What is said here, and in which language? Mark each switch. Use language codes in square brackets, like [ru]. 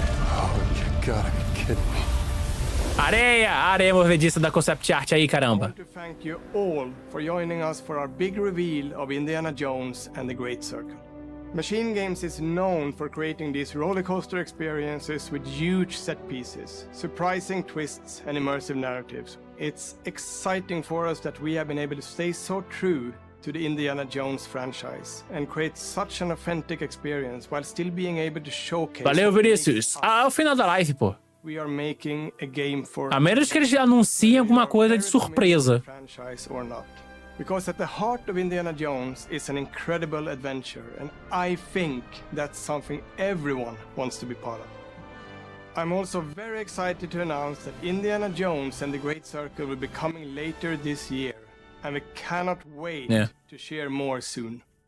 [en] Oh, you gotta be kidding me. [pt] Areia! A areia movediça da concept art aí, caramba. [en] To thank you all for joining us for our big reveal of Indiana Jones and the Great Circle. Machine Games is known for creating these roller coaster experiences with huge set pieces, surprising twists, and immersive narratives. It's exciting for us that we have been able to stay so true to the Indiana Jones franchise and create such an authentic experience while still being able to showcase. [pt] Valeu, Vinícius. Ah, é o final da live, pô. [en] We are making a game for [pt] A menos que eles anunciem alguma coisa de surpresa. [en] franchise or not. Because at the heart of Indiana Jones is an incredible adventure, and I think that's something everyone wants to be part of. I'm also very excited to announce that Indiana Jones and the Great Circle will be coming later this year, and we cannot wait to share more soon.